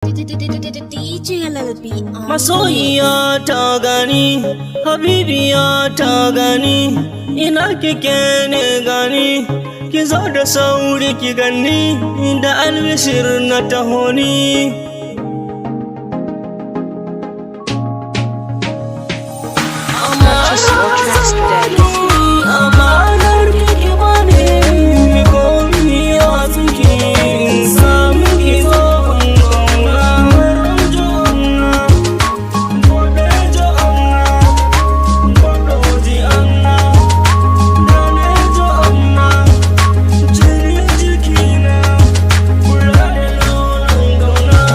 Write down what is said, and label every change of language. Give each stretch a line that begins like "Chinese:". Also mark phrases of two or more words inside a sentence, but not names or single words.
Hausa: D J LLB on Masoyiya ta gani, Habibiya ta gani, ina kike ne gani, ki zo da sauri ki gani, da albishir na taho ni.
English: Purchase your tracks today.
Hausa: Amanar ki ki bani, mi komi ya tsinki, in samu ki zo ban kauna. Gobe jo amma, gobe ji amma, dane jo amma, jini jikina, kula da launin kauna.